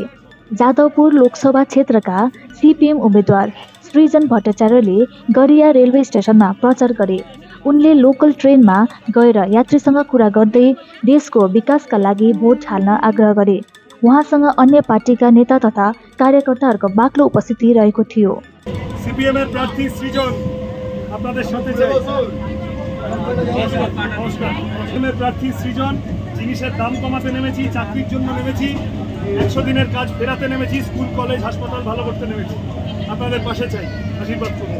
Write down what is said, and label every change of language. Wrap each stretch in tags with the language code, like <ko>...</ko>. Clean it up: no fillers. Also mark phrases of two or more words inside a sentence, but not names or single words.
<ne>जादवपुर लोकसभा क्षेत्रका सीपीएम उम्मेद्वार सृजन भट्टाचार्यले गरिया रेलवे स्टेशनमा प्रचार गरे। उनले लोकल ट्रेनमा गएर यात्रीसँग कुरा गर्दै देशको विकासका लागि भोट हाल्न आग्रह गरे। उहाँसँग अन्य पार्टीका नेता तथा कार्यकर्ताहरूको बाक्लो उपस्थिति रहेको थियो।</ne> <bn>सीपीएम এর প্রার্থী সৃজন আপনাদের সাথে যাই। নমস্কার। সিপিএমের প্রার্থী সৃজন, জিনিসের দাম কমাতে নেমেছি, চাকরির জন্য নেমেছি, 100 দিনের কাজ ফেরাতে নেমেছি, স্কুল কলেজ হাসপাতাল ভালো করতে নেমেছি। আপনাদের পাশে চাই, আশীর্বাদ করবেন।</bn>